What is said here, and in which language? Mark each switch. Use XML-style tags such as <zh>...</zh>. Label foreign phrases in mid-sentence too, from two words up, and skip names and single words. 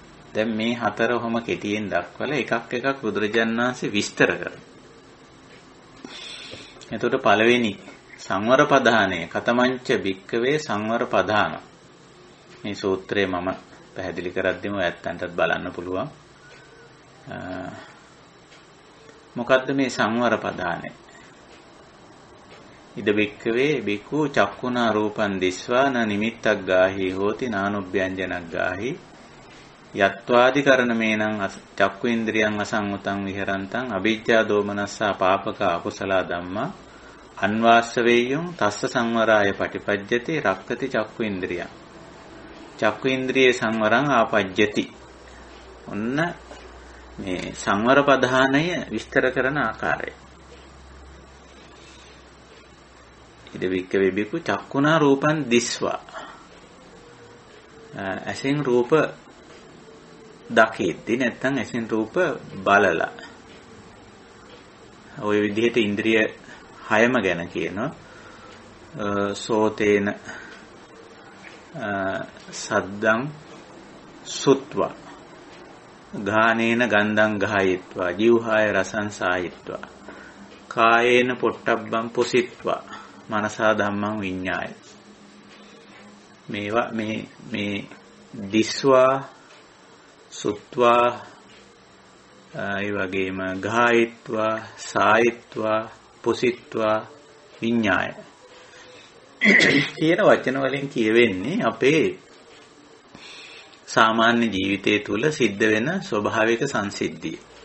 <si>දැන් මේ හතර ඔහොම කෙටියෙන් දක්වලා එකක් බුදුරජාණන් වහන්සේ විස්තර කරනවා. එතකොට පළවෙනි සංවර පධානය</si> <pi>කතමංච භික්කවේ සංවර පධාන.</pi> <si>මේ සූත්‍රය මම පැහැදිලි කරද්දිම ඇත්තන්ටත් බලන්න පුළුවන්. මොකද්ද මේ සංවර පධානය?</si> <pi>ඉද භික්කවේ බිකු චක්කුණා රූපං දිස්වා න නිමිත්තක් ගාහි හෝති නානුභ්‍යංජනක් ගාහි යත්වාදි කරණමේනං චක්කු ඉන්ද්‍රියං අසංගතං විහෙරන්තං අවිජ්ජා දෝමනස්සා පාපක අකුසල ධම්මා අන්වාස්සවේයං තස්ස සංවරාය පටිපජ්ජති රක්කති චක්කු ඉන්ද්‍රියං චක්කු ඉන්ද්‍රියේ සංවරං ආපජ්ජති.</pi> <si>ඔන්න මේ සංවර පධානය විස්තර කරන ආකාරය.</si> <pi>ඉද වික්කවේ බිකු චක්කුණා රූපං දිස්වා.</pi> <si>ඇසෙන් රූප දකිද්දි නැත්නම් ඇසෙන් රූප බලලා. ওই විදිහට ඉන්ද්‍රිය හයම ගැන කියනවා.</si> <pi>සෝතේන සද්දං සුත්වා ගානේන ගන්ධං ගායත්වා ජීවහාය රසං සායත්වා කායේන පොට්ටබ්බං පුසිත්වා මනසා ධම්මං විඤ්ඤාය.</pi> <si>මේවා මේ</si> <pi>දිස්වා සුත්වා</pi> <si>ඒ වගේම</si> <pi>ගායත්වා සායත්වා පුසිත්වා විඤ්ඤාය</pi> <si>කියන වචන වලින් කියවෙන්නේ අපේ සාමාන්‍ය ජීවිතය තුළ සිද්ධ වෙන ස්වභාවික සංසිද්ධිය.</si>